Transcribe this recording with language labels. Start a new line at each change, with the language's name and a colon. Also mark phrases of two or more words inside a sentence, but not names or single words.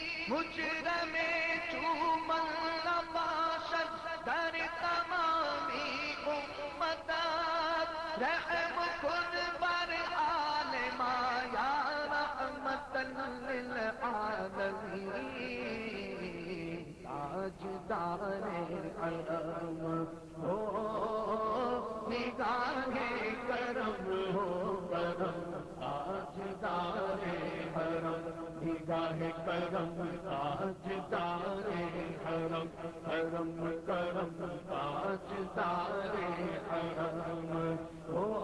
Persian: مجرم چومن باشد در تمامی امتات رحم کن بر آل ما یا رحمت للعالمین
Urdu: تاجدار حرم ہو نگاہ کرم ہو کرم تاجدار حرم نگاہ کرم تاجدار حرم حرم کرم تاجدار حرم ہو